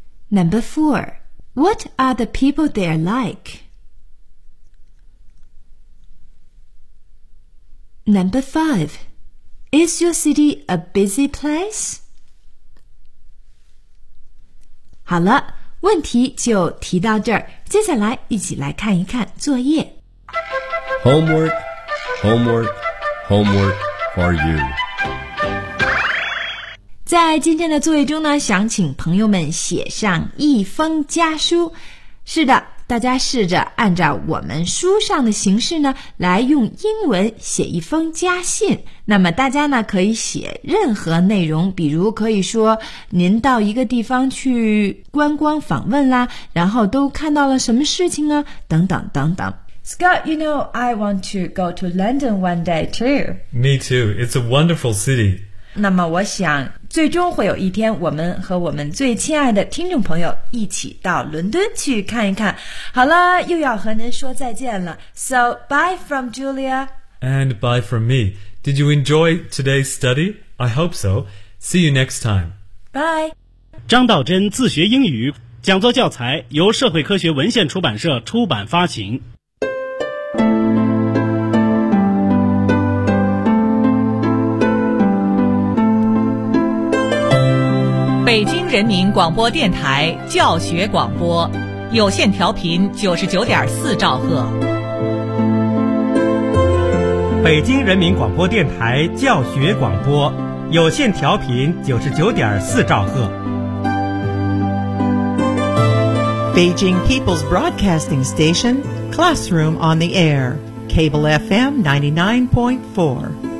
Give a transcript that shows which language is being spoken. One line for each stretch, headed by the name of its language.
English: Number four,What are the people there like? Number five, is your city a busy place?
Chinese: 好了，问题就提到这儿，接下来一起来看一看作业。
English: Homework, homework, homework for you.
Chinese: 在今天的作业中呢，想请朋友们写上一封家书。是的，大家试着按照我们书上的形式呢，来用英文写一封家信。那么大家呢，可以写任何内容，比如可以说您到一个地方去观光访问啦，然后都看到了什么事情啊，等等等等。
English: Scott, you know, I want to go to London one day too. Me too. It's a wonderful city.
Chinese: 那么我想最终会有一天我们和我们最亲爱的听众朋友一起到伦敦去看一看。好了，又要和您说再见了。
English: So, bye from Julia. And bye from me. Did you enjoy today's study? I hope so. See you next time. Bye.
Chinese: 张道真自学英语讲座教材由社会科学文献出版社出版发行。北京人民广播电台教学广播，有线调频99.4兆赫。北京人民广播电台教学广播，有线调频99.4兆赫。
English: Beijing People's Broadcasting Station, Classroom on the Air, Cable FM 99.4.